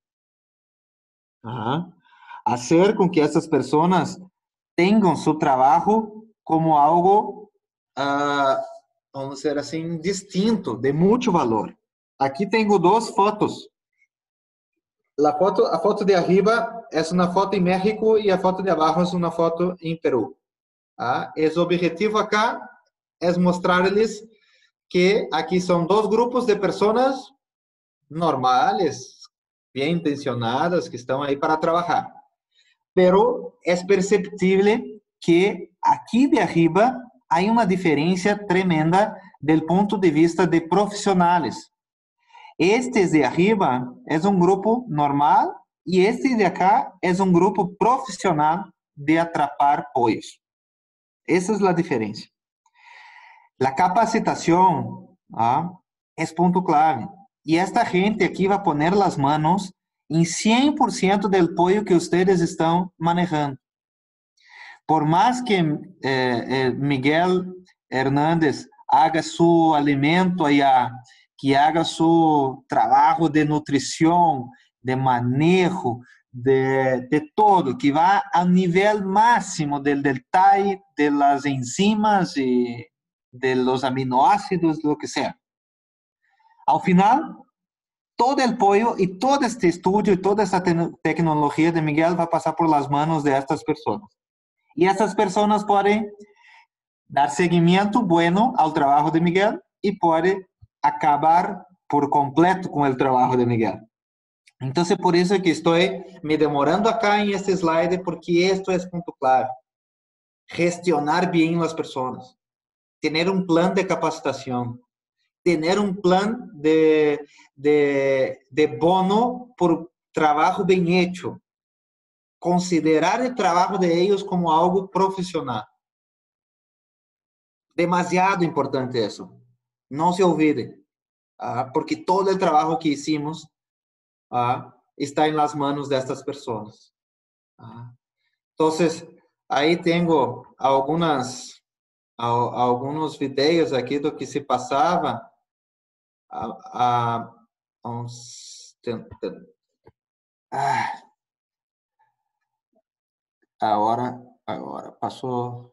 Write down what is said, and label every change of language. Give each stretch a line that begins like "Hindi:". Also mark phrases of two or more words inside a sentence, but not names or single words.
Spanish: Hacer con que estas personas tengan su trabajo como algo, vamos a decir así, distinto, de mucho valor. Aquí tengo dos fotos.
Portuguese: A foto de arriba é uma foto em México e a foto de abaixo é uma foto em Peru. O objetivo acá é mostrar-lhes que aqui são dois grupos de pessoas normais, bem intencionadas, que estão aí para trabalhar. Pero é perceptível que aqui de arriba há uma diferença tremenda do ponto de vista de profissionais. Este de arriba é um grupo normal e este de acá é um grupo profissional de
Spanish: atrapar pollos.
Portuguese: Essa é a diferença. A capacitação é ponto clave. E esta gente aqui vai poner as manos em 100% do pollo que vocês estão manejando. Por mais que
Spanish: Miguel Hernández haga seu alimento allá, que haga su trabajo de nutrición, de manejo, de todo, que va al nivel máximo del detalle de las enzimas y de los aminoácidos, lo que sea. Al final, todo el pollo y todo este estudio y toda esta tecnología de Miguel va a pasar por las manos de estas personas. Y estas personas pueden dar seguimiento bueno al trabajo de Miguel y pueden acabar por completo
Portuguese: com o trabalho
Spanish: de Miguel.
Portuguese: Então, por isso que estou me demorando acá em este slide, porque esto é ponto clave. Gestionar bem as pessoas. Ter um plano de capacitação. Ter um plano de bono por trabalho bem hecho. Considerar o trabalho de eles como algo profissional. Demasiado importante isso. Não se olvide, porque todo o trabalho que hicimos está em
Spanish: las manos
Portuguese: destas pessoas. Então, aí tenho alguns vídeos aqui do que se passava. Agora passou.